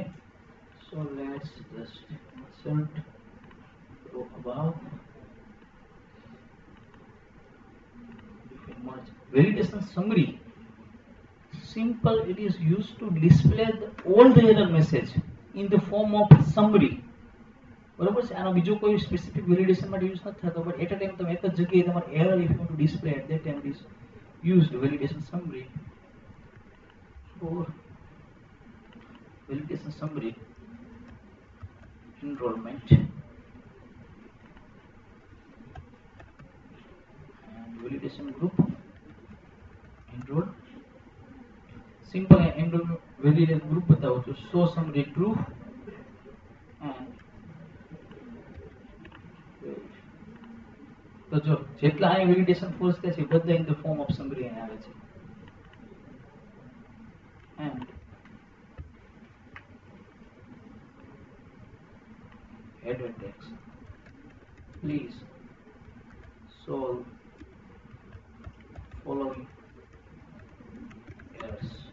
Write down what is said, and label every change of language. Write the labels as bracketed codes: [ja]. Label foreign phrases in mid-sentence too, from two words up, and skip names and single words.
[en] So let's just insert go above merge validation summary. Simple, it is used to display all the error message in the form of summary. [gu] બરોબર છે. આનો બીજો કોઈ [en] specific validation [gu] માટે યુઝ નથી થતો, [en] but at a time [gu] તમે એક જ જગ્યાએ તમારે [en] error if you want to display at that time is used validation summary for validation summary enrollment and validation group enroll. Simple enroll validation group [hi] बताओ तो [en] show summary true and [gu] તો જો જેટલા આ [en] validation fails [gu] થાય છે બધા [en] in the form of summary [gu] આવે છે. [en] and header text please solve following errors.